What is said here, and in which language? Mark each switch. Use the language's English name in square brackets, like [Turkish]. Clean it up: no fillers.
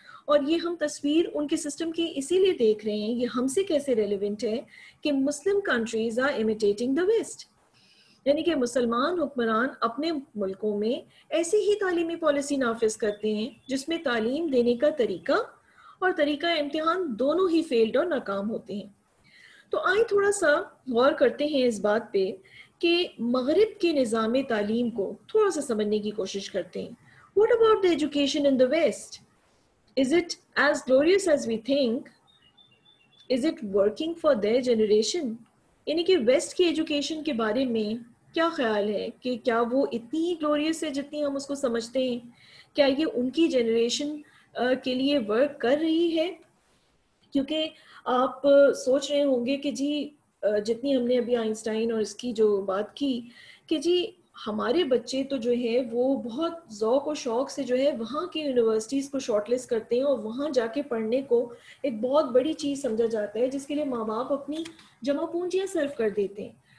[Urdu] اور یہ ہم تصویر ان کے سسٹم کی اسی لیے دیکھ رہے ہیں, یہ ہم سے کیسے ریلیونٹ ہے کہ مسلم countries are imitating the waste, یعنی کہ مسلمان حکمران اپنے ملکوں میں ایسی ہی تعلیمی پالیسی نافذ کرتے ہیں جس میں تعلیم دینے کا طریقہ اور طریقہ امتحان دونوں ہی فیلڈ اور ناکام ہوتے ہیں. تو آئیں تھوڑا سا غور کرتے ہیں اس بات پہ کہ مغرب کے نظام تعلیم کو تھوڑا سا سمجھنے کی کوشش کرتے ہیں. [English] What about the education in the West? Is it as glorious as we think? Is it working for their generation? [Urdu] یعنی کہ ویسٹ کی ایجوکیشن کے بارے میں کیا خیال ہے کہ کیا وہ اتنی ہی گلوریس ہے جتنی ہم اس کو سمجھتے ہیں؟ کیا یہ ان کی جنریشن کے لیے ورک کر رہی ہے؟ کیونکہ آپ سوچ رہے ہوں گے کہ جی جتنی ہم نے ابھی آئنسٹائن اور اس کی جو بات کی کہ جی ہمارے بچے تو جو ہے وہ بہت ذوق و شوق سے جو ہے وہاں کی یونیورسٹیز کو شارٹ لسٹ کرتے ہیں اور وہاں جا کے پڑھنے کو ایک بہت بڑی چیز سمجھا جاتا ہے جس کے لیے ماں باپ اپنی جمع پونجیاں صرف کر دیتے ہیں.